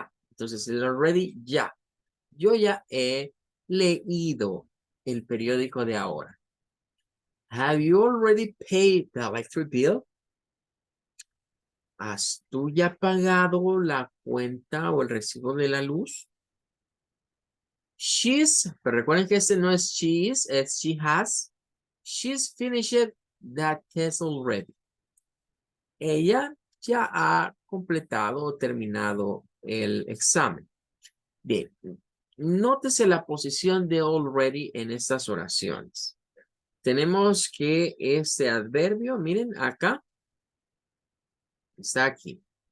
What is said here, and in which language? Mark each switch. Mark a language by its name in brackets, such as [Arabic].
[Spanish] Entonces el already ya. Yo ya he leído el periódico de ahora. [English] Have you already paid the electric bill? [Spanish] ¿Has tú ya pagado la cuenta o el recibo de la luz? Pero recuerden que este no es [English] she is, [Spanish] es [English] she has. She's finished that test already. [Spanish] Ella ya ha completado o terminado el examen. Bien, nótese la posición de already en estas oraciones. Tenemos que este adverbio, miren acá, está aquí.